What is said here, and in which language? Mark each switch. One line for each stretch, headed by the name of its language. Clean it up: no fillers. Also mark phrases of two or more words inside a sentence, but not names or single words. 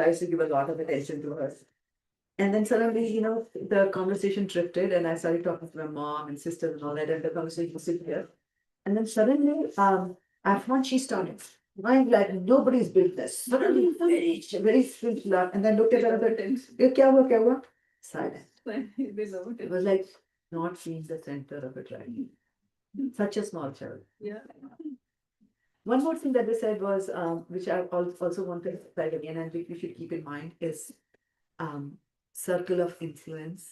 English: I used to give a lot of attention to her. And then suddenly, the conversation drifted and I started talking to my mom and sisters and all that, and the conversation was still here. And then suddenly, after she started crying like nobody's business. Suddenly, very sweet laugh, and then looked at her and said,
Hindi: क्या हुआ, क्या हुआ?
English: Silent. It was like not being the center of it, right? Such a small child. Yeah. One more thing that they said was, which I also want to emphasize again, and we should keep in mind, is circle of influence.